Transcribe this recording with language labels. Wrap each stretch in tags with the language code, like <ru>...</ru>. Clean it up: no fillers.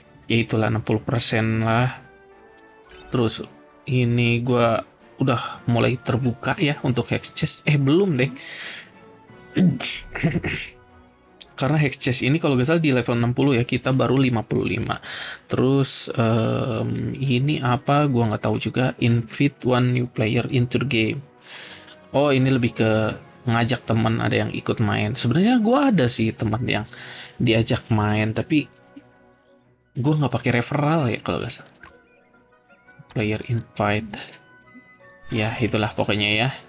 <id>Ya itulah 60% lah. Terus ini gue udah mulai terbuka ya untuk hex chest. Belum deh. Karena hex chest ini kalau gak salah di level 60 ya, kita baru 55. Terus ini apa gue nggak tahu juga.</id> <en>Invite one new player into the game.</en> <id>Oh, ini lebih ke ngajak teman ada yang ikut main. Sebenarnya gue ada sih teman yang diajak main, tapi gue nggak pakai referral ya kalau nggak salah. Player invite. Ya itulah pokoknya ya.</id>